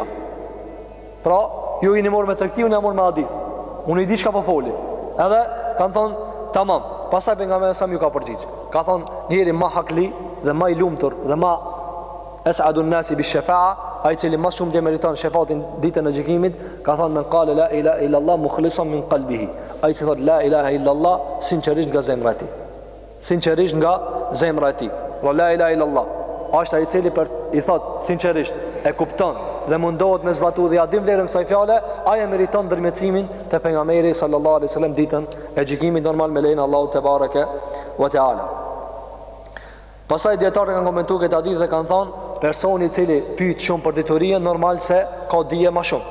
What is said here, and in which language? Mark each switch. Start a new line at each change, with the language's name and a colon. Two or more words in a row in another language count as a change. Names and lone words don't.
Albanian: Pra, ju i morë me tregti, unë jam morë me hadith. Unë i di çka po foli. Edhe kanë thonë, tamam. Pastaj pejgamberi
Arabic: sallallahu alajhi wasallam
Albanian: ju ka përgjigj. Ka thonë, njeri më hakli dhe më i lumtur dhe më
Arabic: as'adu an-nasi bish-shafa'a,
Albanian: ai cili më shumë dhe meriton shefatin ditën e gjykimit, ka thonë
Arabic: men qala la ilaha illa Allah mukhlishan min qalbihi.
Albanian: Ai që thot
Arabic: la ilaha illa Allah
Albanian: sinqerisht nga zemra e tij. Sinqerisht nga zemra e tij.
Arabic: La ilaha illa Allah.
Albanian: Është ai i cili i thot sinqerisht, e kupton dhe mundohet me zbatu dhe ja din vlerën kësaj fjale, ai e meriton ndërmjetësimin te pejgamberi
Arabic: sallallahu alaihi wasallam
Albanian: ditën e gjykimit normal me lejen Allahu
Arabic: te bareke ve teala.
Albanian: Pastaj dietarët kanë komentuar këtë hadith dhe kanë thonë, personi i cili pyet shumë për diturinë normal se ka dije më shumë.